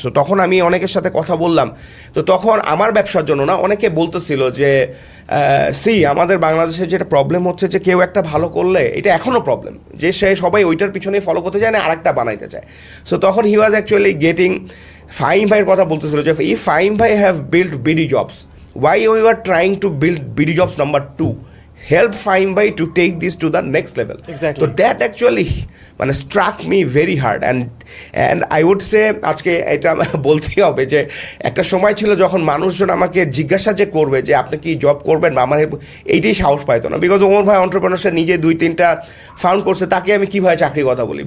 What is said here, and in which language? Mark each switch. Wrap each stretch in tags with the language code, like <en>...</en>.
<bn>তো তখন আমি অনেকের সাথে কথা বললাম। তো তখন আমার ব্যবসার জন্য না অনেকে বলতেছিল যে আমাদের বাংলাদেশের যেটা প্রবলেম হচ্ছে যে কেউ একটা ভালো করলে, এটা এখনও প্রবলেম যে সবাই ওইটার পিছনেই ফলো করতে চায় না, আরেকটা বানাইতে চায়।</bn> <en>so তখন he was actually getting</en> <bn>ফাহিম ভাইয়ের কথা বলতেছিল যে</bn> <en>If Fahim bhai have build BD jobs, why you are trying to build BD jobs number 2? Help Fahim Bhai to take this to the next level. Exactly. So that actually মানে struck me very hard and I would say</en> <bn>আজকে এটা বলতেই হবে যে একটা সময় ছিল যখন মানুষজন আমাকে জিজ্ঞাসা যে করবে যে আপনি কি জব করবেন বা আমার এইটাই সাহস পাইতো না, বিকজ ওমর ভাই এন্টারপ্রেনারশিপ নিজে 2-3টা ফাউন্ড করছে, তাকে আমি কীভাবে চাকরির কথা বলি।</bn>